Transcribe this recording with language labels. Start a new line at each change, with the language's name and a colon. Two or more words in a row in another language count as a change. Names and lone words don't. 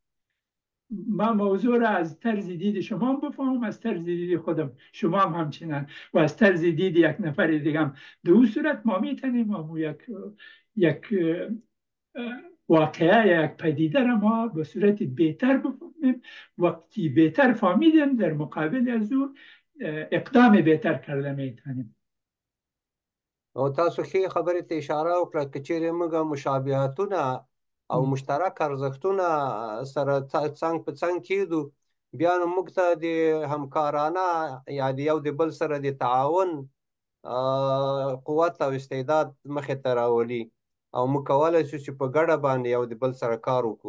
Persian: ما موضوع را از طرز دید شما بفهمم، از طرز دید خودم، شما هم همچنان، و از طرز دید یک نفر دیگه هم. در اون صورت ما میتونیم یک واقعه، یک پدیده را ما به صورت بهتر بفهمیم. وقتی بهتر فهمیدیم در مقابل از او اقدام بهتر کرده میتونیم.
Pashto: او تاسو ښې خبرې ته اشاره وکړه که چیرې موږ مشابهتونه او مشترک ارزښتونه سره څنګ په څنګ کېږدو، بیا نو موږ ته د همکارانه یا د یو د بل سره د تعاون قوت او استعداد مخې ته راولي او موږ کولی شو چې په ګډه باندې یو د بل سره کار وکړو.